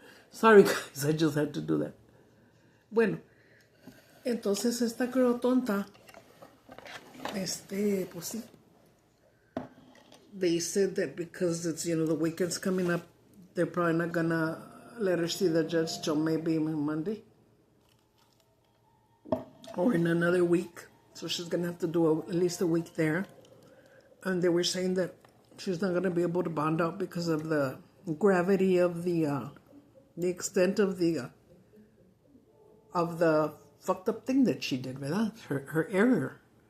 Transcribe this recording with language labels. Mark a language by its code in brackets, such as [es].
[en] Sorry guys, I just had to do that. [es] Bueno, entonces esta girl tonta, pues sí. [en] They said that because it's, the weekend's coming up, they're probably not gonna let her see the judge till maybe Monday. or in another week. So she's going to have to do at least a week there. And they were saying that she's not going to be able to bond out because of the gravity of the extent of the fucked up thing that she did, ¿verdad? Her error.